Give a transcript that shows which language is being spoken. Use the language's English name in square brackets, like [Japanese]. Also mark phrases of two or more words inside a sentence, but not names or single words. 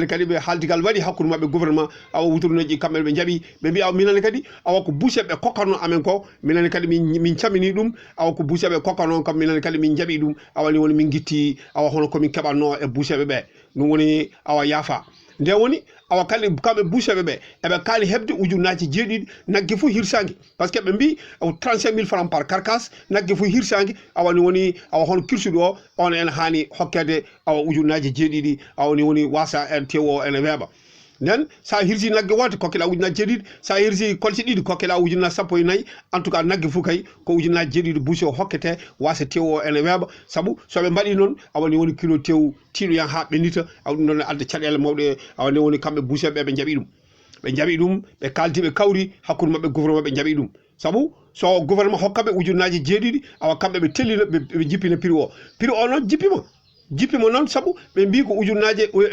[Fula] kadi ɓe haaldigal waɗi hakkude mabɓe gouvernement awa wutruneji kamɓe ɓe jaaɓi ɓe mbi awa minane kadi awa ko boucheɓe kokkanno amen ko minane kadi min camini ɗum awa ko boucheɓe kokkanno kam minane kadi min jaaɓi ɗum awani woni min guitti awa hono komin keɓanno e boucheɓe ɓe ɗum woni awa yaafa nde woni awa kamɓe boucheɓe ɓe eɓe kaali hebde ujunnaje 7 naggue fof hirsangue [French] par ce que [Fula] ɓe mbi 35 000 [French] francs par carcasse [Fula] naggue fof hirsangue awani woni awa hono kirsuɗo o on ene hani hokkede awa ujunnaje 7 awani woni wasa en tew o ene weeɓa nden sa hirsi naggue woto kokkeɗa ujunnaje 7 sa hirsi kolse ɗiɗi kokkeɗa ujunnaje 14 [French] en tout cas [Fula] naggue fof kay ko ujunnaje 7 bouche o hokkete wasa tew o ene weeɓa saabu soɓe mbaɗi noon awani woni kilo tew tiiɗoyan ha ɓendita awa ɗum ɗon adda caɗele mawɗe awani woni kamɓe boucheɓe ɓe jaaɓi ɗum ɓe kaldi ɓe kawri hakkude mabɓe gouvernement ɓe jaaɓi ɗum sabu so gouvernement hokkaɓe ujunaji jeeɗiɗi awa kamɓe ɓe tellino ɓe jippina prix o noon jippima noon sabu ɓe mbi ko ujunaji